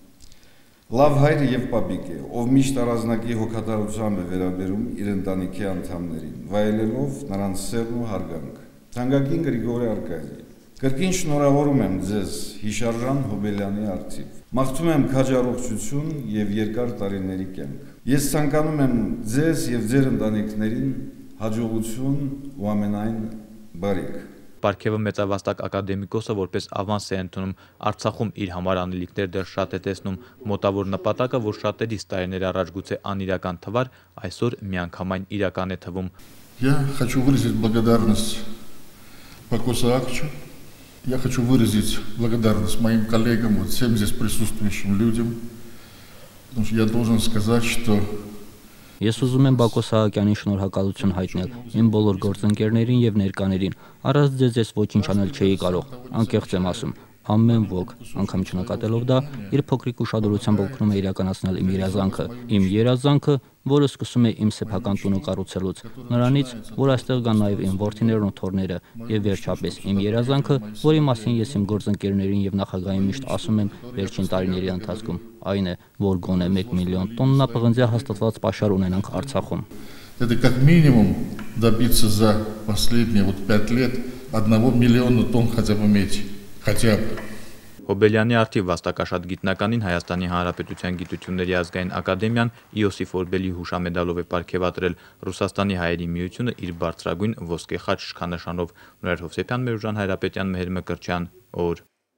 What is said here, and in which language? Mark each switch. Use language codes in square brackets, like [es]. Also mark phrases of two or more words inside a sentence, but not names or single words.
[hy] Լավ հայր և պապիկ է, ով միշտ առանձնակի հոգատարությամբ է վերաբերում իր ընտանիքի անդամներին, վայելելով նրանց սերն ու հարգանքը։ Թանկագին Գրիգոր Արկադիևիչ, կրկին շնորհավորում եմ ձեզ հիշարժան Հոբելյանի առթիվ։ Մաղթում եմ քաջառողջություն և երկար տարիների կյանք։ Ես ցանկանում եմ ձեզ և ձեր ընտանիքներին հաջողություն ու ամենայն բարիք։ Պարգևը մեծավաստակ ակադեմիկոսը որպես ավանս է ընդունում։ Արցախում իր համար անելիքներ դեռ շատ է տեսնում։ Մոտավոր նպատակը, որ շատերիս տարիներ առաջ գուցե անիրական թվար, այսօր միանգամայն իրական է թվում։ [ru] Я хочу выразить благодарность Бакосу Акчу. Я хочу выразить благодарность моим коллегам, вот всем здесь присутствующим людям, потому что я должен сказать, что [hy] Ես ուզում եմ Բակո Սահակյանին շնորհակալություն հայտնել, իմ բոլոր գործընկերներին և ներկաներին։ Առանց ձեզ ես ոչինչ անել չէի կարող, անկեղծ եմ ասում։ Ամեն ոք, անգամ չնկատելով դա, իր փոքրիկ ուշադրությամբ օգնում է իրականացնել իմ երազանքը։ Իմ երազանքը, որը սկսում է իմ սեփական տունը կառուցելուց, նրանից, որ այստեղ գան նաև իմ որդիներն ու թոռները, եւ վերջապես իմ երազանքը, որի մասին ես իմ գործընկերներին եւ նախագահին միշտ ասում եմ վերջին տարիների ընթացքում, այն է, որ գոնե 1 միլիոն տոննա պղնձյա հաստատված պաշար ունենանք Արցախում։ [ru] Это как минимум добиться за последние 5 лет 1 миллиона тонн хотя бы меди. Хотя бы. [hy] Հոբելյանի առթիվ վաստակաշատ գիտնականին Հայաստանի Հանրապետության Գիտությունների ազգային ակադեմիան Իոսիֆ Օրբելի հուշամեդալով է պարգևատրել։ Ռուսաստանի հայերի միությունը իր բարձրագույն ոսկե խաչ շքանշանով։ Նորեր Հովսեփյան, Մերուժան Հայրապետյան, Մեհեր Մկրտչյան, օր։